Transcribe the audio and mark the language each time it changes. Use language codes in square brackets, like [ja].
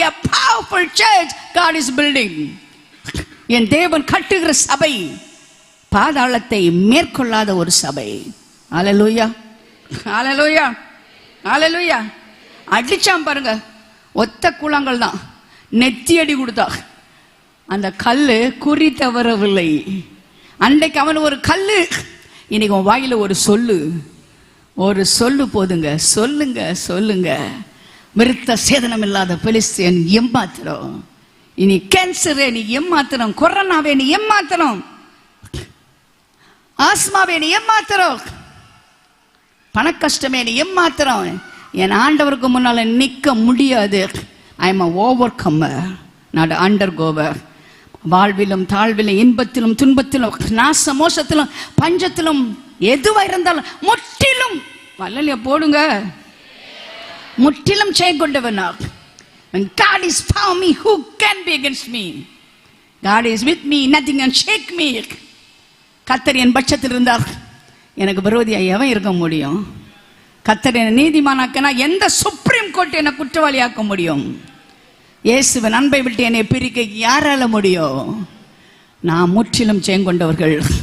[en] A powerful church God is building. [ta] என் தேவன் கட்டுகிற சபை பாதாளத்தை மேற்கொள்ளாத ஒரு சபை. ஹல்லேலூயா, ஹல்லேலூயா, ஹல்லேலூயா. அடிச்சான் பாருங்க, ஒத்த கூழாங்கல் தான், நெத்தி அடி கொடுத்தா, அந்த கல்லு குறி தவறவில்லை. அன்றைக்கு அவன் ஒரு கல்லு, இன்னைக்கு உன் வாயில ஒரு சொல்லு, ஒரு சொல்லு போதுங்க. சொல்லுங்க சொல்லுங்க. விருத்த சேதனம் இல்லாத பெலிஸ்தியன் ஏமாத்திரம். இனி கேன்சரே நீ ஏமாத்திரம், கொரோனாவே நீ ஏமாத்திரம், ஆஸ்மாவே நீ ஏமாத்திரம், பணக்கஷ்டமே நீ ஏமாத்திரம். என் ஆண்டவருக்கு முன்னால நிற்க முடியாது. [en] I am overcomer, not undercover. [ta] வாழ்விலும் தாழ்விலும் இன்பத்திலும் துன்பத்திலும் நாச மோசத்திலும் பஞ்சத்திலும் எதுவா இருந்தாலும் முற்றிலும் வல்லலையா போடுங்க, முற்றிலும் செய்கொண்டவனா. [en] When God is for me, who can be against me? God is with me, nothing can shake me. [ta] கர்த்தர் என் பட்சத்தில் இருந்தார், எனக்கு விரோதியா எவன் இருக்க முடியும்? கர்த்தர் என்னை நீதிமானாக்கினா எந்த சுப்ரீம் கோர்ட் என்னை குற்றவாளியாக்க முடியும்? இயேசுவின் அன்பை விட்டு என்னை பிரிக்க யாரால முடியும்? நான் முற்றிலும் செய்கொண்டவர்கள்.